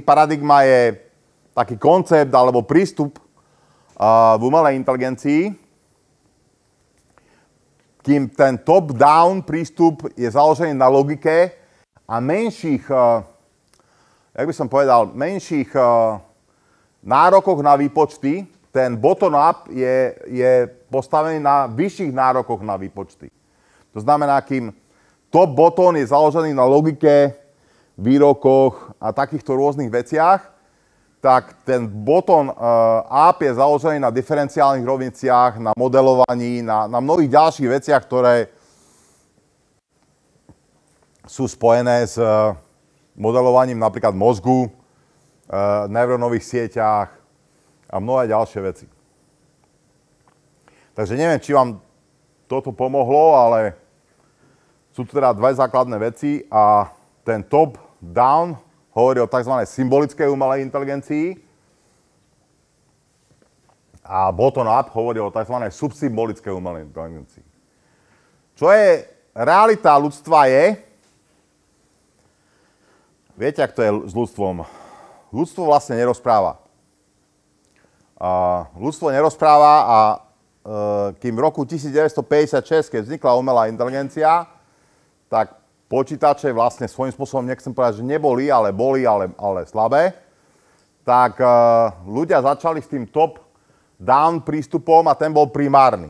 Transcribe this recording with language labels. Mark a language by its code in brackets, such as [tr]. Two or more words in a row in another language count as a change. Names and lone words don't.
[sk] Paradigma je taký koncept alebo prístup v umelej inteligencii, kým ten top-down prístup je založený na logike a menších, jak by som povedal, menších nárokoch na výpočty. Ten bottom-up je postavený na vyšších nárokoch na výpočty. To znamená, kým top-bottom je založený na logike, výrokoch a takýchto rôznych veciach, tak ten bottom-up je založený na diferenciálnych rovniciach, na modelovaní, na mnohých ďalších veciach, ktoré sú spojené s modelovaním napríklad mozgu, neurónových sieťach a mnohé ďalšie veci. Takže neviem, či vám toto pomohlo, ale sú tu teda dve základné veci a ten top-down hovorí o tzv. Symbolickej umelej inteligencii a bottom-up hovorí o tzv. Subsymbolickej umelej inteligencii. Čo je realita ľudstva je, viete, ak to je s ľudstvom? Ľudstvo vlastne nerozpráva. Ľudstvo nerozpráva a kým v roku 1956, keď vznikla umelá inteligencia, tak počítače vlastne svojím spôsobom, nechcem povedať, že neboli, ale boli, ale slabé, tak ľudia začali s tým top-down prístupom a ten bol primárny.